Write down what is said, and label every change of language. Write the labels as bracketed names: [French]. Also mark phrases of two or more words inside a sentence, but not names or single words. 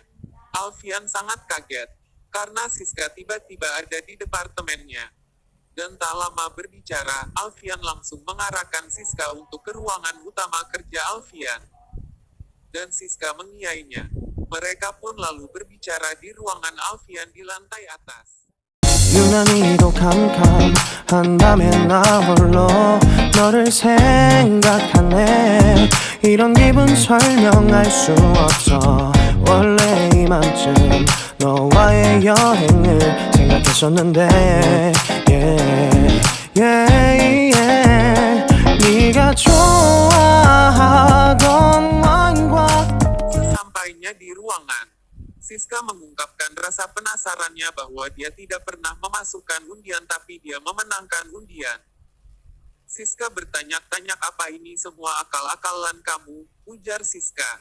[Indonesian] Alfian sangat kaget, karena Siska tiba-tiba ada di departemennya. Dan tak lama berbicara, Alfian langsung mengarahkan Siska untuk ke ruangan utama kerja Alfian. Dan Siska mengiyainya. Mereka pun lalu berbicara di ruangan Alfian di lantai atas. [Korean] 유난히도 캄캄한 밤에 나 홀로 너를 생각하네. 이런 기분 설명할 수 없어. 원래 이맘쯤 너와의 여행을 생각했었는데 [English] yeah, yeah, yeah. [Korean] 네가 좋아하던 와인과 [Indonesian] Sampainya di ruangan, Siska mengungkapkan rasa penasarannya bahwa dia tidak pernah memasukkan undian tapi dia memenangkan undian. Siska bertanya-tanya apa ini semua akal-akalan kamu, ujar Siska.